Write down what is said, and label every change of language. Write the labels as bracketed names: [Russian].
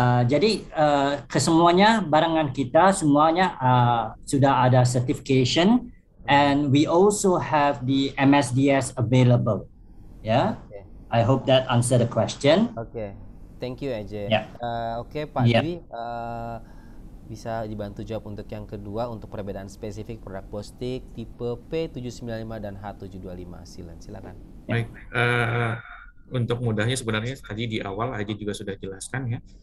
[Indonesian] Jadi kesemuanya barangan kita semuanya sudah ada certification. [English] And we also have the MSDS available. Yeah, okay. I hope that answer the question. Okay, thank you AJ. Yeah. [Indonesian] Oke, Pak Dwi, bisa dibantu jawab untuk yang kedua untuk perbedaan spesifik produk Bostik tipe P795 dan H725 silakan. Baik, untuk mudahnya sebenarnya tadi di awal AJ juga sudah jelaskan ya.